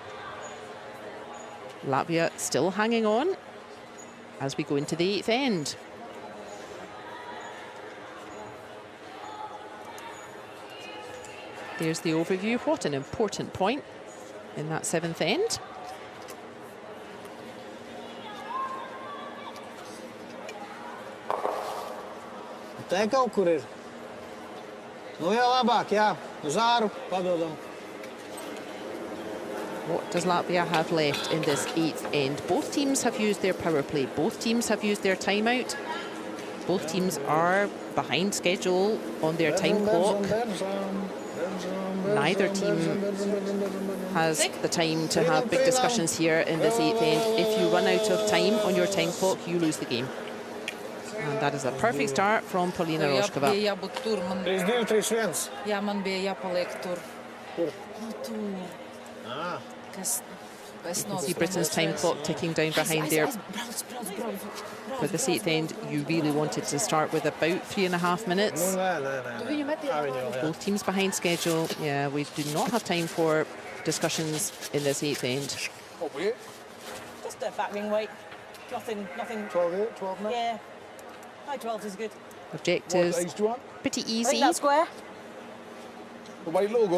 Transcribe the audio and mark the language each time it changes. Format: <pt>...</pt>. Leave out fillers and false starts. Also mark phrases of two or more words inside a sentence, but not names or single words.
<en>Latvia still hanging on as we go into the 8th end. There's the overview. What an important point in that 7th end.</en> <lv>Te kaut kur ir. Nu jau labāk, jā. Uz āru padodam.</lv> <en>What does Latvia have left in this 8th end? Both teams have used their power play. Both teams have used their timeout. Both teams are behind schedule on their time clock. Neither team has the time to have big discussions here in this 8th end. If you run out of time on your time clock, you lose the game. And that is a perfect start from Polina Rožkova.</en> <lv>Bija jābūt tur, man, 3-2, 3-1. jā, man bija jāpaliek tur. Kur? Nu, tur. Kas, es</lv> <en>See Britain's time clock ticking down behind there.</en> <lv>Brauc.</lv> <en>For this 8th end, you really wanted to start with about 3.5 minutes.</en> <lv>Nē. Viņu metiet.</lv> <en>Both teams behind schedule. Yeah, we do not have time for discussions in this 8th end. What were you? Just a back ring weight. Nothing. 12 8, 12 9? Yeah. High 12 is good. Objectives, What, do you want? pretty I think easy. that's square. The white logo?</en>